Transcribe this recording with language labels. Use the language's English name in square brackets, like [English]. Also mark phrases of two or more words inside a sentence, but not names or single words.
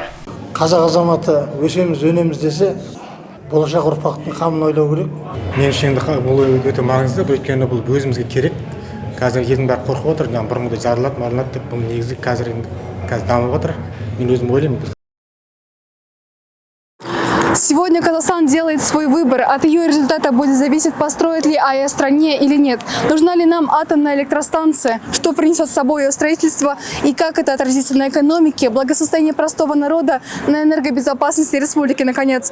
[Kazakh] Қазақ азаматы өсеміз, өнеміз десе, болашақ ұрпақтың қамын ойлау керек. Мен үшін бұл өте маңызды, өйткені бұл өзімізге керек. Қазір елдің бәрі қорқып отыр, бұрынғыдай жарылады, марылады деп, бұл негізі қазір дамып отыр. Мен өзім ойлаймын. [Russian] Сегодня Казахстан делает свой выбор. От ее результата будет зависеть, построит ли АЭС стране или нет. Нужна ли нам атомная электростанция, что принесет с собой ее строительство и как это отразится на экономике, благосостоянии простого народа, на энергобезопасности республики, наконец.